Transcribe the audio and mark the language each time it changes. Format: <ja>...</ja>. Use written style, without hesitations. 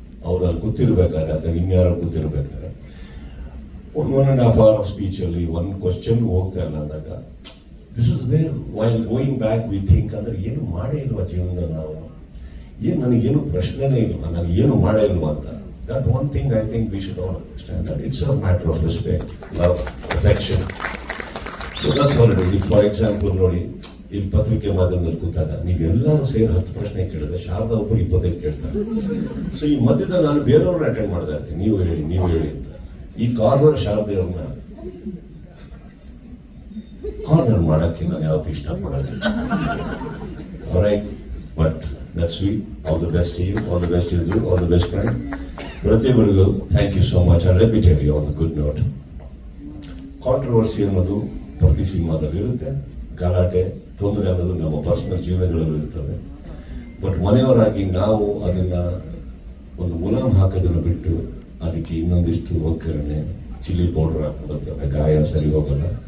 <kn>ಅವ್ರು ಅಲ್ಲಿ ಕೂತಿರ್ಬೇಕಾದ್ರೆ ಅಥವಾ ಇನ್ಯಾರೋ ಕೂತಿರ್ಬೇಕಾದ್ರೆ 1.5 hour ಸ್ಪೀಚ್ ಅಲ್ಲಿ ಒಂದು ಕ್ವಶನ್ ಹೋಗ್ತಾ ಇಲ್ಲ ಅಂದಾಗ,</kn> <en>this is where while going back we think,</en> <kn>ಅಂದ್ರೆ ಏನು ಮಾಡೇ ಇಲ್ವಾ ಜೀವನದಲ್ಲಿ ನಾವು, ನನಗೇನು ಪ್ರಶ್ನೆನೇ ಇಲ್ವಾ, ನಾನು ಏನು ಮಾಡೇ ಇಲ್ವಾ ಅಂತ.</kn> <en>That one thing I think we should all understand, that it's a matter of respect, love, affection. So that's all it is. If, for example,</en> <kn>ನೋಡಿ, ಇಲ್ಲಿ ಪತ್ರಿಕೆ ಮಾಧ್ಯಮದಲ್ಲಿ ಕೂತಾಗ ನೀವೆಲ್ಲರೂ ಸೇರಿ 10 ಪ್ರಶ್ನೆ ಕೇಳಿದ್ರೆ ಶಾರದಾ ಒಬ್ಬರು 25 ಕೇಳ್ತಾರೆ. ಸೊ ಈ ಮಧ್ಯದಲ್ಲಿ ನಾನು ಬೇರೆಯವ್ರನ್ನ ಅಟೆಂಡ್ ಮಾಡ್ತಾ ಇರ್ತೀನಿ, ನೀವು ಹೇಳಿ ಅಂತ. ಈ ಕಾರ್ನರ್ ಶಾರದೆಯವ್ರನ್ನ ಕಾರ್ನರ್ ಮಾಡಕ್ಕೆ ನಾನು ಯಾವತ್ತೂ ಇಷ್ಟಪಡೋದಿಲ್ಲ.</kn> <en>Alright, but that's sweet. All the best to you, all the best to you, all the best friend. ಪ್ರತಿಯೊಬ್ಬರಿಗೂ thank you so much. And let me tell you on the good note,</en> <kn>controversy ಅನ್ನೋದು ಪ್ರತಿ ಸಿನಿಮಾದಲ್ಲಿ ಇರುತ್ತೆ, ಗಲಾಟೆ ತೊಂದರೆ ಅನ್ನೋದು ನಮ್ಮ personal ಜೀವನಗಳಲ್ಲೂ ಇರ್ತವೆ. ಬಟ್ ಮನೆಯವರಾಗಿ ನಾವು ಅದನ್ನ ಒಂದು ಮುಲಾಮ್ ಹಾಕೋದನ್ನು ಬಿಟ್ಟು ಅದಕ್ಕೆ ಇನ್ನೊಂದಿಷ್ಟು ಒಗ್ಗರಣೆ, ಚಿಲ್ಲಿ ಪೌಡರ್ ಹಾಕೋದಕ್ಕೆ ಗಾಯ ಸರಿ ಹೋಗಲ್ಲ.</kn>